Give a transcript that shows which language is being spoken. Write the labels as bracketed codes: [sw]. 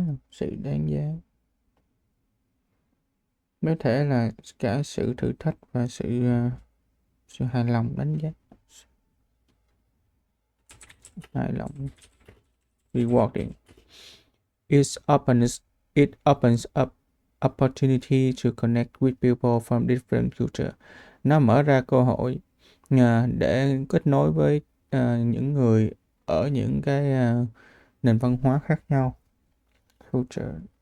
[vi] sự đáng giá, có thể là cả sự thử thách và sự hài lòng, đánh giá hài lòng, rewarding. [en] It opens up opportunity to connect with people from different culture. [vi] Nó mở ra cơ hội để kết nối với những người ở những cái nền văn hóa khác nhau. Culture.